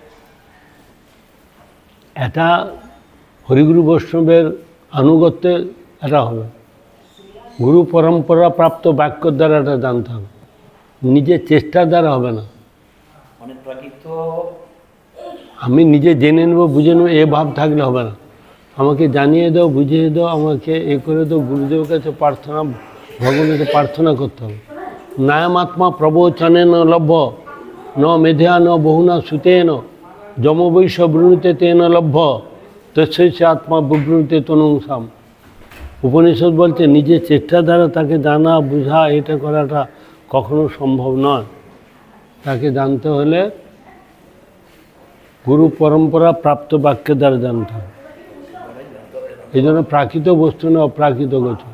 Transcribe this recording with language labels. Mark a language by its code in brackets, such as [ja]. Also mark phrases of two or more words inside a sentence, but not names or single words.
[bn] এটা হরিগুরু বৈষ্ণবের আনুগত্যে এটা হবে, গুরু পরম্পরা প্রাপ্ত বাক্যর দ্বারা এটা জানতে হবে, নিজের চেষ্টার দ্বারা হবে না। মানে প্রাকৃত আমি নিজে জেনে নেবো বুঝে নেবো এ ভাব থাকলে হবে না, আমাকে জানিয়ে দাও বুঝিয়ে দাও, আমাকে এ করে দাও, গুরুদেবের কাছে প্রার্থনা, ভগবানের কাছে প্রার্থনা করতে হবে। [sa] নায়ামাত্মা প্রবচনে ন লভ্য ন মেধা ন বহুনা সুতেন যম বৈশ বৃণীতে তেন লভ্য তস্যৈ সে আত্মা বিবৃণীতে তনুংসাম। [bn] উপনিষদ বলছে নিজের চেষ্টার দ্বারা তাকে জানা বোঝা এটা করাটা কখনো সম্ভব নয়। তাকে জানতে হলে গুরু পরম্পরা প্রাপ্ত বাক্যের দ্বারা জানতে হবে। এই জন্য প্রাকৃত বস্তু না অপ্রাকৃত গোচর।